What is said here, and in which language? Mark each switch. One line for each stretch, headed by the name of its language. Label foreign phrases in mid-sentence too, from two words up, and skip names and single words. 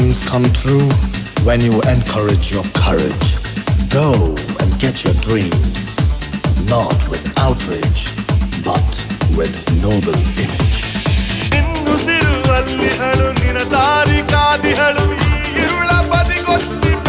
English: come true when you encourage your courage. Go and get your dreams, not with outrage, but with noble image.
Kannada: ನಿನ್ನುಸಿರು ಅಲ್ಲಿಹಳು ನಿನ ದಾರಿ ಕಾದಿಹಳು ಈ ಇರುಳ ಬದಿಗೊತ್ತು